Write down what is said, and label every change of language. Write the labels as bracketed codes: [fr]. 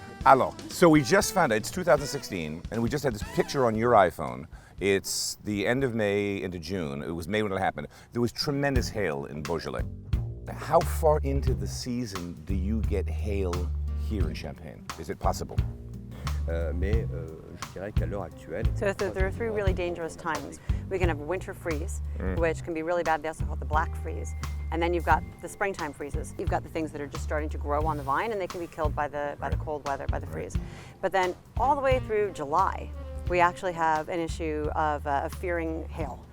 [en] Alors, so we just found out, it's 2016, and we just had this picture on your iPhone. It's the end of May into June. It was May when it happened. There was tremendous hail in Beaujolais. How far into the season do you get hail here in Champagne? Is it possible? [fr] Je dirais qu'à l'heure actuelle. [en] So there are 3 really dangerous times. We can have a winter freeze, which can be really bad. They also call it the black freeze. And then you've got the springtime freezes. You've got the things that are just starting to grow on the vine, and they can be killed by the cold weather, by the freeze. But then all the way through July, we actually have an issue of fearing hail.